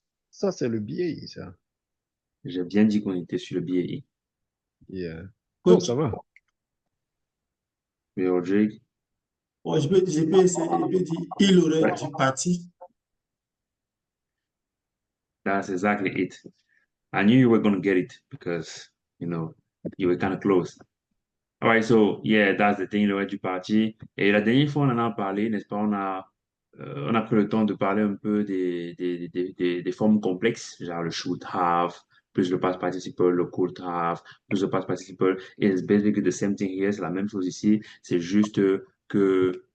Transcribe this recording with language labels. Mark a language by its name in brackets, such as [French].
[French] Ça, c'est le BAI, ça. J'ai bien dit qu'on était sur le BI. [English] Yeah. Oh, Coach, [French] ça va. Oui, Rodrigue? oh, je peux essayer, je peux dire, il aurait Ouais, dû partir. [English] that's exactly it. I knew you were going to get it because, you were kind of close. All right, so yeah, that's the thing, [French] le reste du parti. Et la dernière fois, on en a parlé, n'est-ce pas? On a pris le temps de parler un peu des formes complexes, genre le should have, plus le past participle, le could have, plus le past participle. Et [English] it's basically the same thing here, [French] c'est la même chose ici. C'est juste que